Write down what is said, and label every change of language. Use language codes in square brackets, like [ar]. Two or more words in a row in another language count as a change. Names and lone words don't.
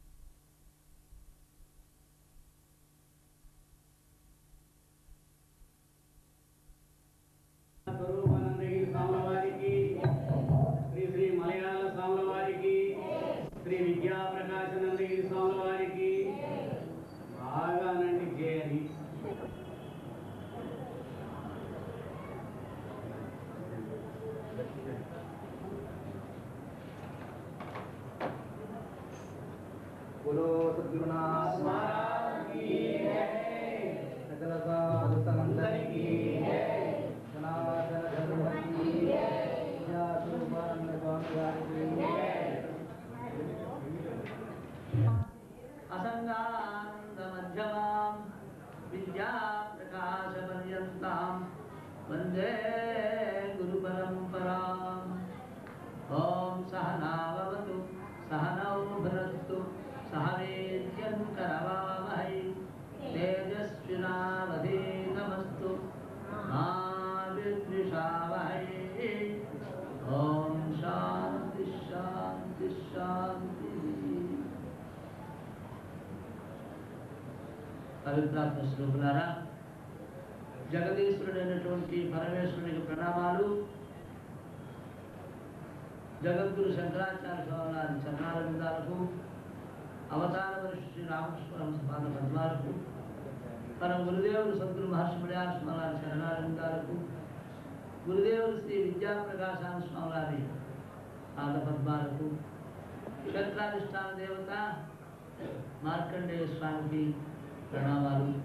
[te] శ్రీ మలయాళ స్వాముల వారికి, శ్రీ విద్యాప్రకాశానందగిరి స్వాముల వారికి బాగానండి చేయాలి. [hi] बोलो सद्गुरुनाथ महाराज की जय, सकल साधु संतन की जय, सनातन धर्म की जय, ज्ञातुपानंद स्वामी वारी की जय। [sa] असंगानंद मध्यमां विद्या प्रकाश पर्यंतां वंदे गुरु परंपरां। ओम सहनावतु सहनौ भुनक्तु सह वीर्यं करवावहै तेजस्विनावधीतमस्तु मा विद्विषावहै। ओम शांति शांति शांति। [te] పవిత్రాత్మ స్వరూపులారా, జగదీశ్వరుడైనటువంటి పరమేశ్వరునికి ప్రణామాలు. జగద్గురు శంకరాచార్య స్వామి చరణాల విందాలకు, అవతార వరిష్ఠ శ్రీ రామకృష్ణ పాద పద్మాలకు, పరమ గురుదేవులు సద్గురు మహర్షి మలయాళ స్వామి శరణానందాలకు, గురుదేవులు శ్రీ విద్యాప్రకాశాన స్వామి వారి పాద పద్మాలకు, క్షేత్రాధిష్టాన దేవత మార్కండేయ స్వామికి ప్రణామాలు.